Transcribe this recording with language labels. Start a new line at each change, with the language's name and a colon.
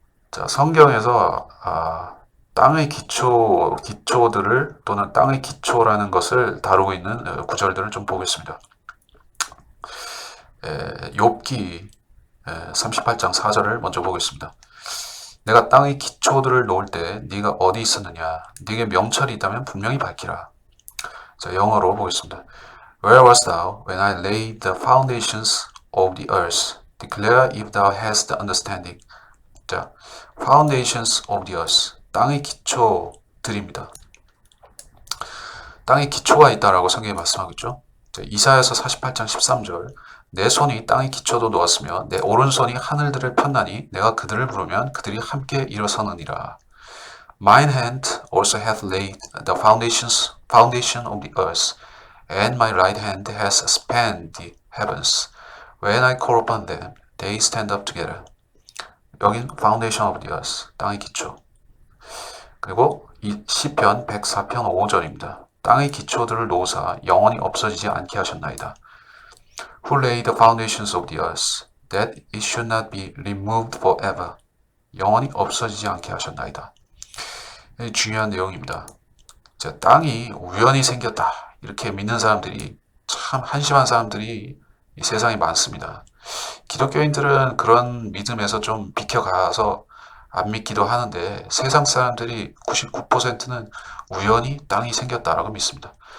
Korean: 자, 성경에서 땅의 기초들을 또는 땅의 기초라는 것을 다루고 있는 구절들을 좀 보겠습니다. 욥기 38장 4절을 먼저 보겠습니다. 내가 땅의 기초들을 놓을 때 네가 어디 있었느냐? 네게 명철이 있다면 분명히 밝히라. 자, 영어로 보겠습니다.
English: Where wast thou when I laid the foundations of the earth? Declare if thou hast understanding. 자, foundations of the earth.
Korean: 땅의 기초들입니다. 땅에 기초가 있다라고 성경이 말씀하고 있죠. 이사야서 48장 13절 내 손이 땅의 기초도 놓았으며 내 오른손이 하늘들을 폈나니 내가 그들을 부르면 그들이 함께 일어서느니라.
English: Mine hand also hath laid the foundation of the earth, and my right hand has spanned the heavens. When I call upon them, they stand up together.
Korean: 여긴
English: foundation of the earth,
Korean: 땅의 기초. 그리고 이 시편 104편 5절입니다. 땅의 기초들을 놓으사 영원히 없어지지 않게 하셨나이다.
English: Who laid the foundations of the earth, that it should not be removed forever.
Korean: 영원히 없어지지 않게 하셨나이다. 중요한 내용입니다. 자, 땅이 우연히 생겼다. 이렇게 믿는 사람들이 참 한심한 사람들이 이 세상에 많습니다. 기독교인들은 그런 믿음에서 좀 비켜가서 안 믿기도 하는데 세상 사람들이 99%는 우연히 땅이 생겼다라고 믿습니다.